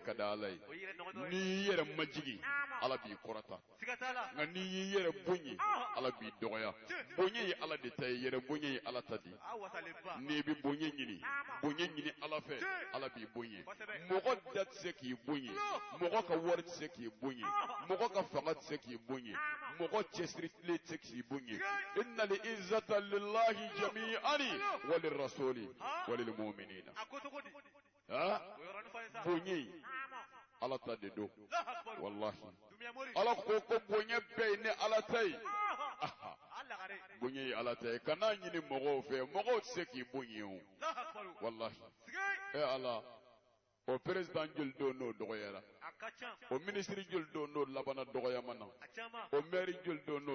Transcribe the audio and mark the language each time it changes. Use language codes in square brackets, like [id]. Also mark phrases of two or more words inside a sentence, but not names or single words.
[bm] ka di Ala ye n'i y'i yɛrɛ majigi Ala b'i kɔrɔta nka n'i y'i yɛrɛ bonya Ala b'i dɔgɔya bonya ye Ala de ta ye yɛrɛ bonya ye Ala ta de n'i bɛ bonya ɲini Ala fɛ Ala b'i bonya mɔgɔ da tɛ se k'i bonya mɔgɔ ka wari tɛ se k'i bonya mɔgɔ ka fanga tɛ se k'i bonya mɔgɔ cɛsiritilen tɛ se k'i bonya [ar] إن العزة لله جميعا وللرسول وللمؤمنين [bm] bonya Ala ta de don wallahi Ala ko bonya bɛɛ ni Ala ta ye bonya ye Ala ta ye kana ɲini mɔgɔw fɛ mɔgɔw tɛ se k'i bonya o wallahi Ala o président joli don n'o dɔgɔyara o ministre joli don n'o labana dɔgɔyama na o maire joli don n'o